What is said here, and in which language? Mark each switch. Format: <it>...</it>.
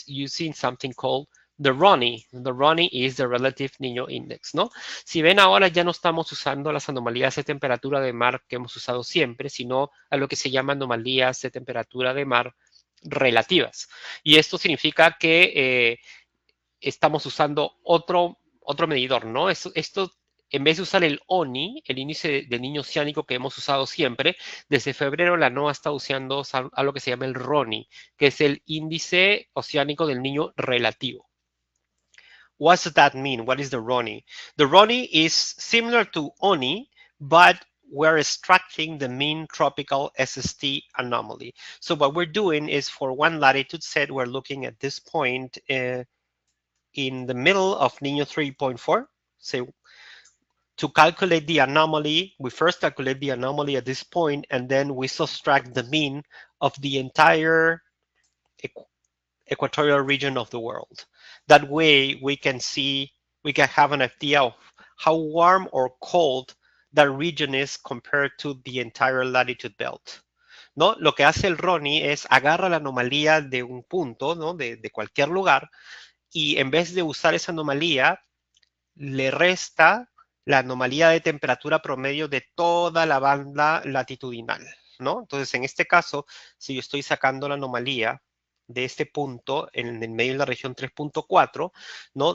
<en>It's using something called the RONI. The RONI is the Relative Niño Index,</en> <es>¿no? Si ven ahora ya no estamos usando las anomalías de temperatura de mar que hemos usado siempre, sino a lo que se llama anomalías de temperatura de mar relativas. Y esto significa que estamos usando otro medidor, ¿no? Esto en vez de usar el ONI, el índice del niño oceánico que hemos usado siempre, desde febrero la NOAA está usando algo que se llama el RONI, que es el índice oceánico del niño relativo.</es> <en>What does that mean? What is the RONI? The RONI is similar to ONI, but we're extracting the mean tropical SST anomaly. So what we're doing is for one latitude set, we're looking at this point in the middle of Niño 3.4. So to calculate the anomaly, we first calculate the anomaly at this point, and then we subtract the mean of the entire equatorial region of the world. That way we can have an idea of how warm or cold that region is compared to the entire latitude belt.</en> <es>¿No? Lo que hace el RONI es agarra la anomalía de un punto, ¿no? de cualquier lugar, y en vez de usar esa anomalía, le resta la anomalía de temperatura promedio de toda la banda latitudinal, ¿no? Entonces, en este caso, si yo estoy sacando la anomalía de este punto en el medio de la región 3.4, ¿no?</es>